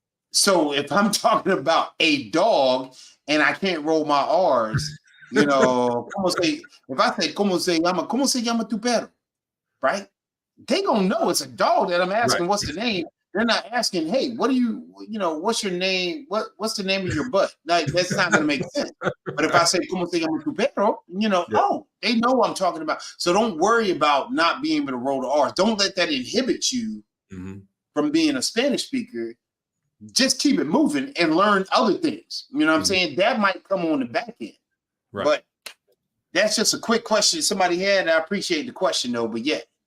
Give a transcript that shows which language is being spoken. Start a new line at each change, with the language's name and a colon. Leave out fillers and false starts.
English: So if I'm talking about a dog and I can't roll my R's, if I say,
Spanish: ¿cómo se llama tu perro?
English: Right? They gonna know it's a dog that I'm asking, what's the name? They're not asking, hey, what's your name? What's the name of your butt? Like, that's not gonna make sense. But if I say,
Spanish: ¿cómo se llama tu perro?
English: Oh, they know what I'm talking about. So don't worry about not being able to roll the R's. Don't let that inhibit you from being a Spanish speaker. Just keep it moving and learn other things. You know what I'm saying? That might come on the back end. Right. But that's just a quick question somebody had. I appreciate the question though, but yeah.